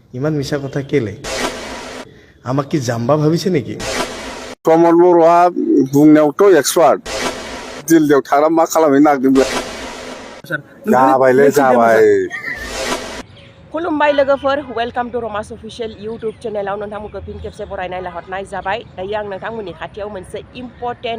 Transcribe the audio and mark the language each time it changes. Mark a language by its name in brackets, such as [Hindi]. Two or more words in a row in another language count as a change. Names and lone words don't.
[Assamese] ইমান মিছা কথা কেলে আমাক কি জাম্বা ভাবিছে নেকি [Bodo] प्रमद बर'आ बुंनायावथ' एक्सपार्ट दिल्लीयाव थांना मा खालामहैनो नागिरदों जाबायलै जाबाय खुलुमबाय लोगोफोर [English] welcome to Ramas official YouTube channel [Bodo] नोंथांमोनखौ फिन खेबसे बरायनाय लाहरनाय जाबाय दायो आं नोंथांमोननि खाथियाव मोनसे इम्पर्टेन्ट